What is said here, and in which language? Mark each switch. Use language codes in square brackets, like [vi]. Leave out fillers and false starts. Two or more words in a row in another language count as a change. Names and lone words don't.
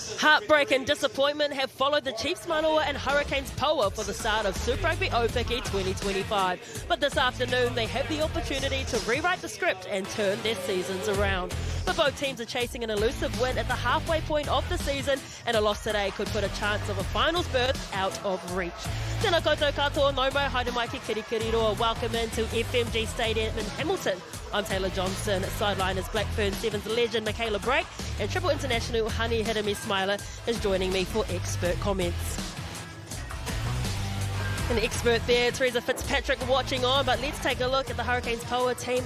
[en] Heartbreak and disappointment have followed the Chiefs Manawa and Hurricanes Poua for the start of Super Rugby Aupiki 2025. But this afternoon they have the opportunity to rewrite the script and turn their seasons around. But both teams are chasing an elusive win at the halfway point of the season, and a loss today could put a chance of a finals berth out of reach. [mi] Tēnā koutou katoa, no mo, haere mai ki Kirikiriroa. [en] Welcome into FMG Stadium in Hamilton. I'm Taylor Johnson. Sideliners Blackburn Sevens legend Michaela Brake and Triple International Hani Hirami Smiler is joining me for expert comments. An expert there, Teresa Fitzpatrick, watching on, but let's take a look at the Hurricanes Poua team.